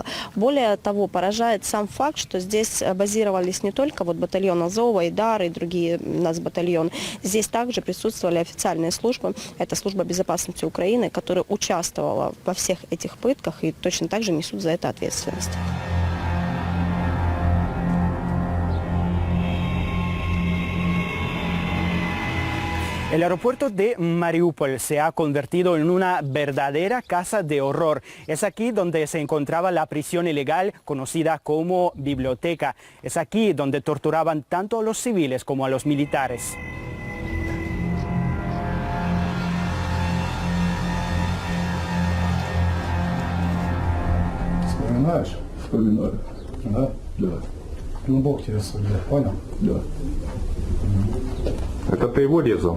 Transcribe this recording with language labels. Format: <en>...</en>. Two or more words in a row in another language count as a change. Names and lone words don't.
<ru>Более того, поражает сам факт, что здесь базировались не только вот батальон Азов, Айдар и другие у нас батальоны. Здесь также присутствовали официальные службы. Это служба безопасности Украины, которая участвовала во всех этих пытках и точно так же несут за это ответственность.</ru> <es>El aeropuerto de Mariupol se ha convertido en una verdadera casa de horror. Es aquí donde se encontraba la prisión ilegal conocida como biblioteca. Es aquí donde torturaban tanto a los civiles como a los militares.</es> <ru>Вспоминаешь? Вспоминаю. Да? Да. Ну, Бог тебя судит, понял? Да. Это ты его резал?</ru>